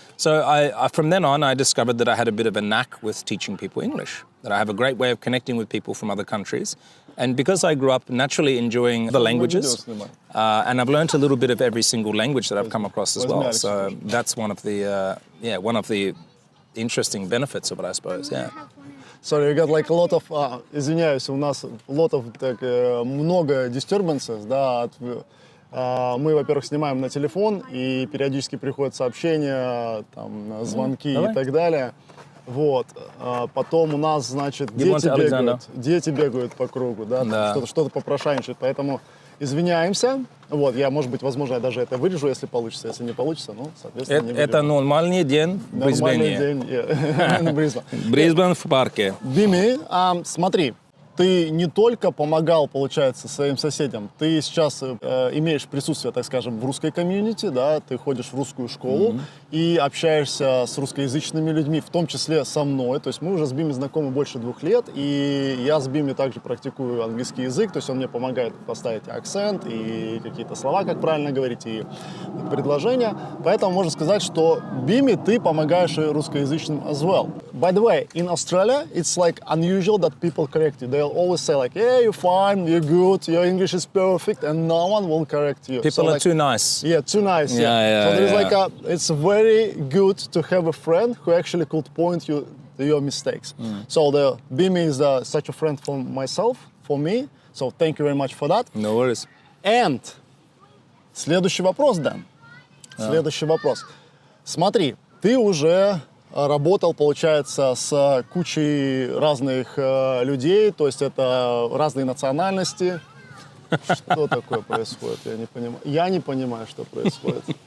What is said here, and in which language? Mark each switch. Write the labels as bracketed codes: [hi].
[en] So from then on, I discovered that I had a bit of a knack with teaching people English, that I have a great way of connecting with people from other countries. And because I grew up naturally enjoying the languages, and I've learned a little bit of every single language that I've come across as well. So that's one of the interesting benefits of it, I suppose, yeah. Sorry, we got like a lot of, [ru] извиняюсь, у нас много disturbances, да, мы, во-первых, снимаем на телефон, и периодически приходят сообщения, там, звонки и так далее. Вот. Потом у нас, значит, дети бегают по кругу, да. Что-то попрошайничают, поэтому извиняемся. Вот, может быть, возможно, я даже это вырежу, если получится. Если не получится, ну, соответственно, не вырежу. Это нормальный день в Брисбене. Нормальный день Брисбен в парке. Бими, смотри, ты не только помогал, получается, своим соседям, ты сейчас имеешь присутствие, так скажем, в русской комьюнити, да, ты ходишь в русскую школу и общаешься с русскоязычными людьми, в том числе со мной. То есть мы уже с Бими знакомы больше 2 лет, и я с Бими также практикую английский язык, то есть он мне помогает поставить акцент и какие-то слова, как правильно говорить, и предложения. Поэтому можно сказать, что Бими ты помогаешь и русскоязычным [en] as well. By the way, in Australia, it's like unusual that people correct you. They'll always say like, "Yeah, you're fine, you're good, your English is perfect," and no one will correct you. People are too nice. Yeah, too nice. Yeah. So there's like it's very good to have a friend who actually could point you to your mistakes. So the Bimi is such a friend for myself, for me. So thank you very much for that. No worries. [ru] And следующий вопрос, Дэн. Следующий вопрос. Смотри, ты уже работал, получается, с кучей разных людей, то есть это разные национальности. Что такое происходит? Я не понимаю, что происходит.